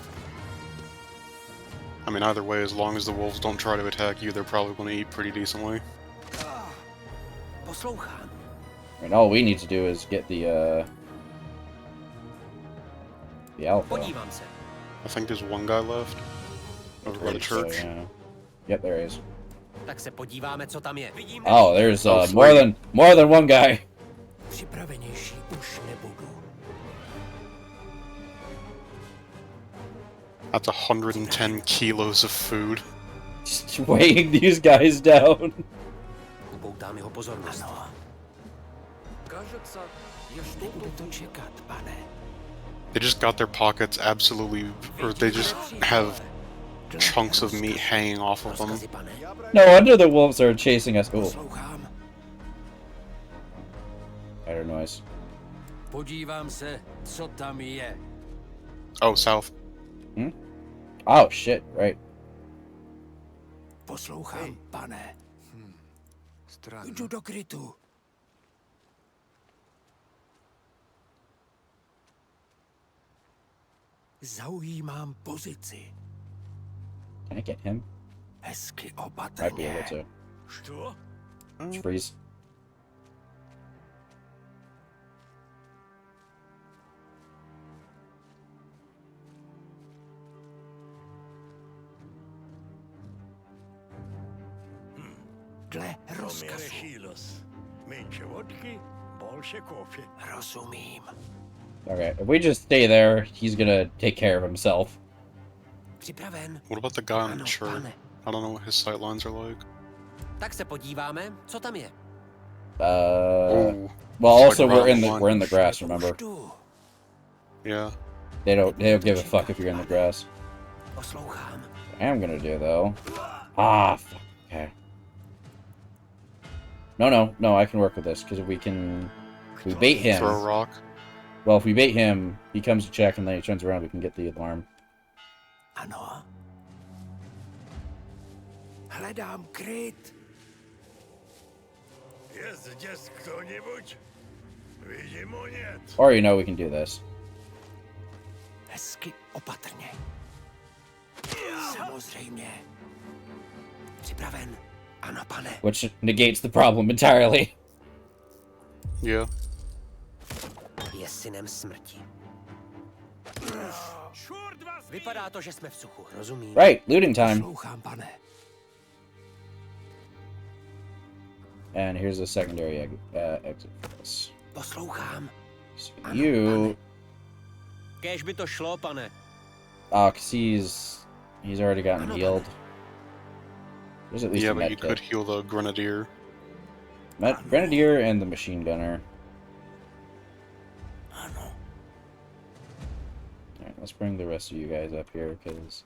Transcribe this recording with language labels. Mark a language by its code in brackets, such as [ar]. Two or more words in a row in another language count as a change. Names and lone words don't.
[en] I mean, either way, as long as the wolves don't try to attack you, they're probably going to eat pretty decently. [cs] Poslouchám. [en] And all we need to do is get the alpha. [cs] Podívám se. [en] I think there's one guy left over by the So, church. yeah. Yep, there he is. [cs] Tak se podíváme, co tam je. Vidím [en] Oh, there's Oh, more than one guy. [cs] Připravenější už nebudu. [en] That's 110 kilos of food. Just weighing these guys down. [cs] Upoutám jeho pozornost. Ano, [ru] Кажется, я [cs] nebude [ru] что-то [cs] to čekat, pane. [en] They just got their pockets absolutely, or they just have chunks of meat hanging off of them. [cs] Rozkazy, pane. [en] No wonder the wolves are chasing us. Oh, [cs] Poslouchám. [en] better noise. [cs] podívám se, co tam je. [en] Oh, south. Oh shit! Right. [cs] Poslouchám, pane. [ru] Странно. [cs] Jdu do krytu. Zaujímám pozici. [en] Can I get him? [cs] Hezky [en] Might be [cs] opatrně. [en] able to. [cs] Co? [en] Just freeze. [cs] Dle rozkazu. [ru] Меньше водки, больше кофе. [cs] Rozumím. [en] Okay, if we just stay there, he's gonna take care of himself. [cs] Připraven. [en] What about the guy on [cs] Ano, [en] the church? [cs] pane. [en] I don't know what his sight lines are like. [cs] Tak se podíváme, co tam je. [en] Oh, Well, It's also like round one. we're in the grass. Remember, [cs] Už jdu. [en] yeah. they don't give a fuck if you're in the grass. [cs] Poslouchám. [en] I am gonna do though. Ah, fuck. Okay. No, I can work with this because if we bait him. Throw a rock. Well, if we bait him, he comes to check and then he turns around. We can get the alarm. [cs] Ano. Hledám kryt. [ru] Je здесь кто-нибудь? Видимо, нет. [en] Or we can do this. [cs] Hezky opatrně. Samozřejmě. Připraven. Ano, pane. [en] Which negates the problem entirely. Yeah. [cs] Je synem smrti. Vypadá to, že jsme v suchu. Rozumím. [en] Right, looting time. [cs] Poslouchám, pane. [en] And here's a secondary exit for this. [cs] Poslouchám. [en] So [cs] Ano, [en] you, [cs] Kéž by to šlo, pane. [en] cause he's already gotten healed. There's at least Yeah, a but med you kit. could heal the grenadier. Grenadier and the machine gunner. [cs] Ano. [en] Alright, let's bring the rest of you guys up here, because...